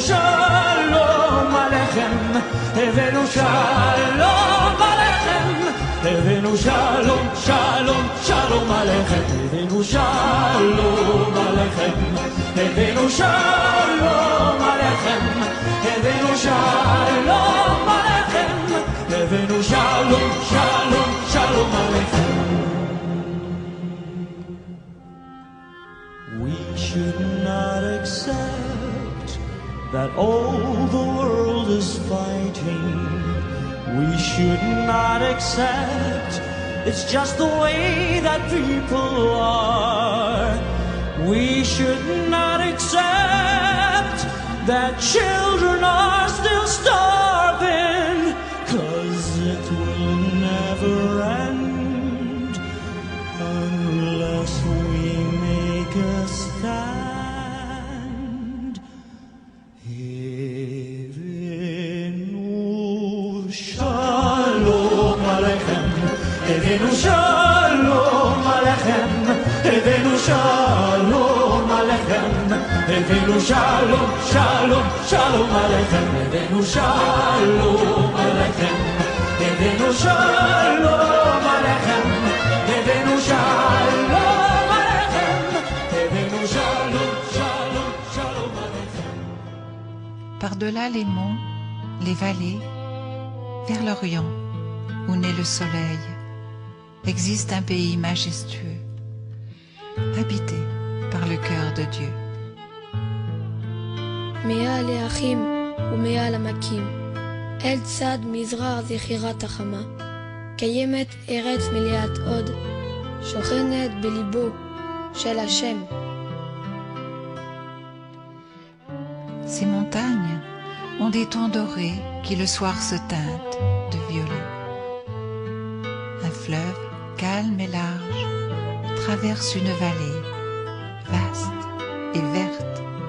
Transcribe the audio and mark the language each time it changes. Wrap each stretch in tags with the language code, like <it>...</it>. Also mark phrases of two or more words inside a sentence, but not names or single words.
<he>שלום עליכם, הבאנו שלום עליכם, הבאנו שלום, שלום, שלום עליכם, הבאנו שלום עליכם, הבאנו שלום עליכם, הבאנו שלום עליכם, הבאנו שלום, שלום, שלום עליכם.</he> <en>We should not accept that all the world is fighting. We should not accept it's just the way that people are. We should not accept that children are still starving, 'cause it will never end unless we make a stand.</en> <he>הבאנו שלום עליכם, הבאנו שלום עליכם, הבאנו שלום עליכם, הבאנו שלום, שלום, שלום עליכם, הבאנו שלום עליכם, הבאנו שלום עליכם, הבאנו שלום עליכם, הבאנו שלום, שלום, שלום עליכם.</he> <fr>Par-delà les monts, les vallées, vers l'Orient, où naît le soleil, existe un pays majestueux, habité par le cœur de Dieu.</fr> <he>מעל האחים ומעל המקים, אל צד מזרח זכירת החמה, קיימת ארץ מלאת עוד, שוכנת בליבו של השם.</he> <fr>Ces montagnes ont des tons dorés qui le soir se teintent de violet. Un fleuve calme et large traverse une vallée vaste et verte.</fr>